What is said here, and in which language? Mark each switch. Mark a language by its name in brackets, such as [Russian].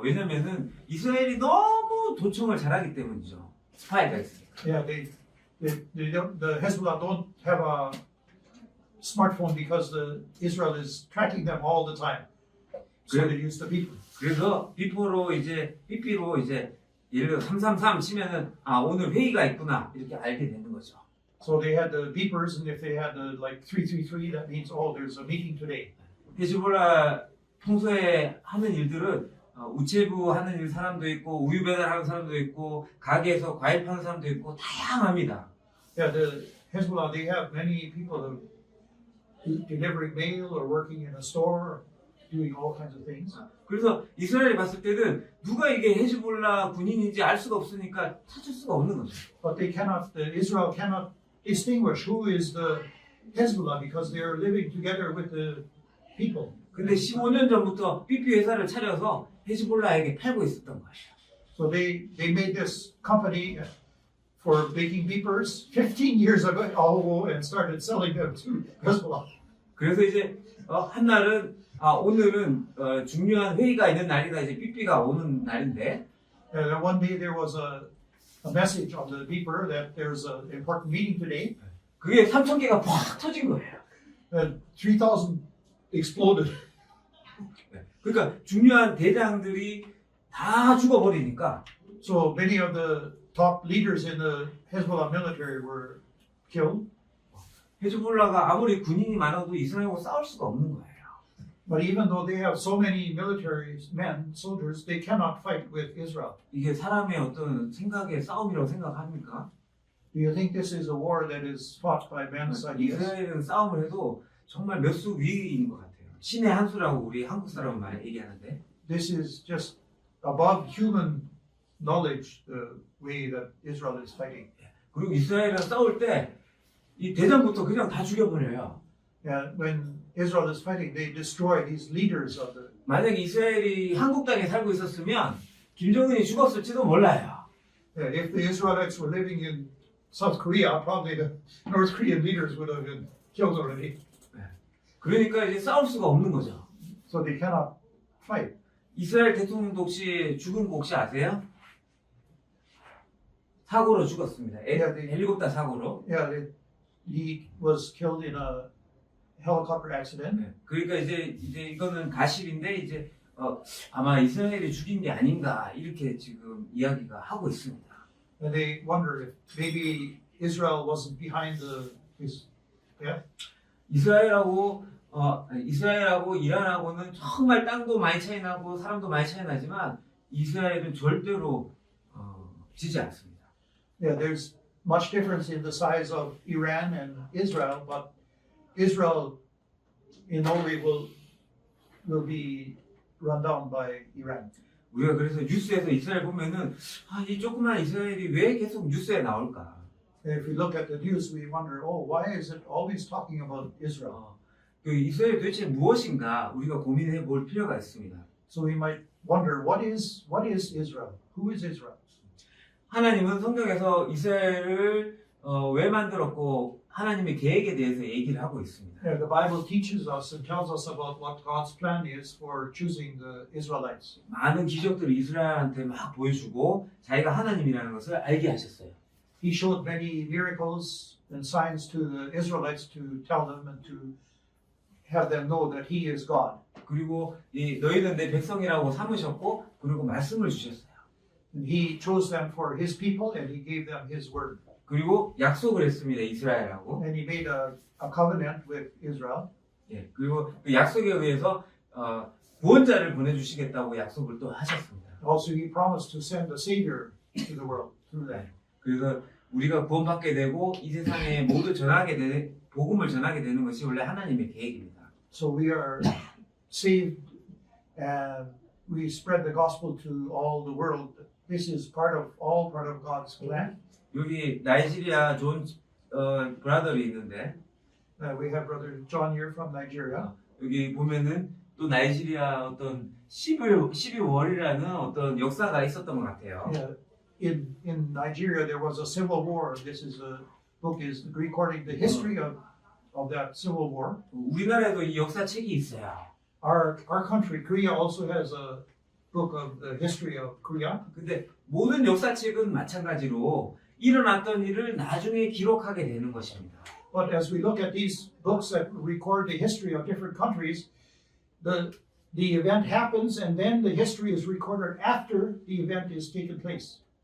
[Korean] 왜냐면은 이스라엘이 너무 도청을 잘하기 때문이죠. 스파이가 있으니까. [English] Yeah, the Hezbollah don't have a smartphone because the Israel is tracking them all the time. So Good. they use the people. [Korean] 그래서 삐뽀로 이제 삐삐로 이제 예를 들어 333 치면은 아 오늘 회의가 있구나 이렇게 알게 되는 거죠. [English] So they had the beepers, and if they had the like 333, that means oh, there's a meeting today. [Korean] 히즈볼라 평소에 하는 일들은 우체부 하는 일 사람도 있고 우유 배달하는 사람도 있고 가게에서 과일 파는 사람도 있고 다양합니다. [English] Yeah, the Hezbollah, they have many people delivering mail or working in a store, or doing all kinds of things. [Korean] 그래서 이스라엘이 봤을 때는 누가 이게 헤즈볼라 군인인지 알 수가 없으니까 찾을 수가 없는 거죠. [English] But they cannot, Israel cannot distinguish who is the Hezbollah because they are living together with the people. [Korean] 근데 15년 전부터 삐삐 회사를 차려서 헤즈볼라에게 팔고 있었던 거예요. [English] So they made this company for making beepers 15 years ago and started selling them to Hezbollah. [Korean] 그래서 이제 한 날은 오늘은 중요한 회의가 있는 날이다. 이제 삐삐가 오는 날인데 [English] And then one day there was a message on the beeper that there's an important meeting today. [Korean] 그게 3,000개가 팍 터진 거예요. [English] And 3,000 exploded. [Korean] 그러니까 중요한 대장들이 다 죽어버리니까 [English] So many of the top leaders in the Hezbollah military were killed. [Korean] 헤즈볼라가 아무리 군인이 많아도 이스라엘하고 싸울 수가 없는 거예요. [English] But even though they have so many military men, soldiers, they cannot fight with Israel. [Korean] 이게 사람의 어떤 생각의 싸움이라고 생각합니까? [English] Do you think this is a war that is fought by men's ideas? [Korean] 이스라엘은 싸움을 해도 정말 몇 수 위인 것 같아요. 신의 한 수라고 우리 한국 사람은 많이 얘기하는데 [English] This is just above human knowledge, the way that Israel is fighting. [Korean] 그리고 이스라엘은 싸울 때 이 대장부터 그냥 다 죽여버려요. [English] And when Israel is fighting, they destroy these leaders of the. [Korean] 만약에 이스라엘이 한국 땅에 살고 있었으면 김정은이 죽었을지도 몰라요. [English] Yeah, if the Israelites were living in South Korea, probably the North Korean leaders would have been killed already. [Korean] 그러니까 이제 싸울 수가 없는 거죠. [English] So they cannot fight. [Korean] 이스라엘 대통령도 혹시 죽은 거 혹시 아세요? 사고로 죽었습니다. 헬리콥터 사고로. [English] Yeah, he was killed in a helicopter accident. [Korean] 그러니까 이제 이거는 가십인데 이제 아마 이스라엘이 죽인 게 아닌가 이렇게 지금 이야기가 하고 있습니다. [English] And they wonder if maybe Israel wasn't behind his death. [Korean] 이스라엘하고 이란하고는 정말 땅도 많이 차이 나고 사람도 많이 차이 나지만 이스라엘은 절대로 지지 않습니다. [English] Yeah, there's much difference in the size of Iran and Israel, but Israel in no way will be run down by Iran. [Korean] 우리가 그래서 뉴스에서 이스라엘 보면은 이 조그만 이스라엘이 왜 계속 뉴스에 나올까? [English] And if we look at the news, we wonder, oh, why is it always talking about Israel? [Korean] 그 이스라엘 도대체 무엇인가 우리가 고민해 볼 필요가 있습니다. [English] So we might wonder, what is Israel? Who is Israel? [Korean] 하나님은 성경에서 이스라엘을 왜 만들었고 하나님의 계획에 대해서 얘기를 하고 있습니다. [English] Yeah, the Bible teaches us and tells us about what God's plan is for choosing the Israelites. [Korean] 많은 기적들을 이스라엘한테 막 보여주고 자기가 하나님이라는 것을 알게 하셨어요. [English] He showed many miracles and signs to the Israelites to tell them and to have them know that He is God. [Korean] 그리고 너희는 내 백성이라고 삼으셨고 그리고 말씀을 주셨어요. [English] And He chose them for His people and He gave them His word. [Korean] 그리고 약속을 했습니다. 이스라엘하고. [English] And He made a covenant with Israel. [Korean] 예, 그리고 그 약속에 의해서 구원자를 보내주시겠다고 약속을 또 하셨습니다. [English] Also, He promised to send a Savior to the world through them. [Korean] 그래서 우리가 구원받게 되고 이 세상에 모두 복음을 전하게 되는 것이 원래 하나님의 계획입니다. [English] So we are saved and we spread the gospel to all the world. This is part of God's plan. [Korean] 여기 나이지리아 존 브라더리 있는데 [English] We have Brother John here from Nigeria. [Korean] 여기 보면은 또 나이지리아 어떤 12월이라는 어떤 역사가 있었던 것 같아요. [English] Yeah, in Nigeria there was a civil war. This is a book is recording the history of that civil war. [Korean] 우리나라에도 이 역사책이 있어요. [English] Our country, Korea, also has a book of the history of Korea. [Korean] 근데 모든 역사책은 마찬가지로 일어났던 일을 나중에 기록하게 되는 것입니다. [English] But as we look at these books that record the history of different countries, the event happens and then the history is recorded after the event is taken place.